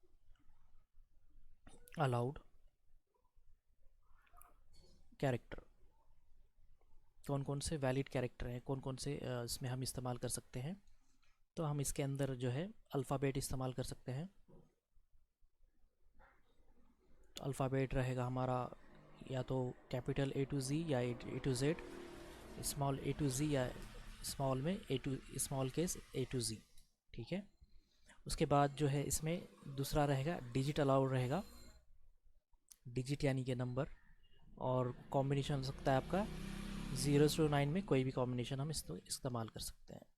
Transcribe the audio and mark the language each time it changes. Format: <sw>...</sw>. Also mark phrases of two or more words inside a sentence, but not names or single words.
<en>allowed character,</en> <hi>कौन कौन से</hi> <en>valid character</en> <hi>हैं, कौन कौन से इसमें हम इस्तेमाल कर सकते हैं। तो हम इसके अंदर जो है अल्फ़ाबेट इस्तेमाल कर सकते हैं। तो अल्फ़ाबेट रहेगा हमारा या तो</hi> <en>capital A to Z</en> <hi>या</hi> <en>A to Z, small A to Z</en> <hi>या स्मॉल में</hi> <en>small case A to Z,</en> <hi>ठीक है। उसके बाद जो है इसमें दूसरा रहेगा</hi> <en>digit allowed</en> <hi>रहेगा, डिजिट यानी कि नंबर, और कॉम्बिनेशन हो सकता है आपका 0 से 9 में कोई भी कॉम्बिनेशन हम इस्तेमाल कर सकते हैं।</hi>